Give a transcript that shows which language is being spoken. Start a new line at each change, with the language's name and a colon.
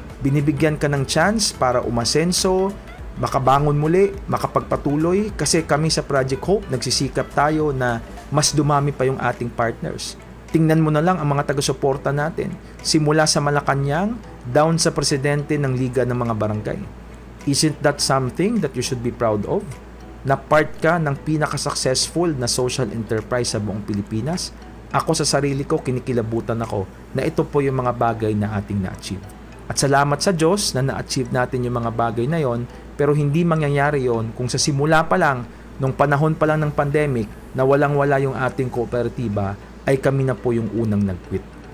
Filipino: Binibigyan ka ng chance para umasenso, makabangon muli, makapagpatuloy, kasi kami sa Project Hope nagsisikap tayo na mas dumami pa yung ating partners. Tingnan mo na lang ang mga taga-suporta natin, simula sa Malacanang down sa presidente ng Liga ng mga Barangay.
English: Isn't that something that you should be proud of?
Filipino: Na part ka ng pinaka-successful na social enterprise sa buong Pilipinas? Ako sa sarili ko, kinikilabutan ako na ito po yung mga bagay na ating na-achieve. At salamat sa Diyos na na-achieve natin yung mga bagay na yon, pero hindi mangyayari yon kung sa simula pa lang, nung panahon pa lang ng pandemic, na walang-wala yung ating kooperatiba, ay kami na po yung unang nag-quit.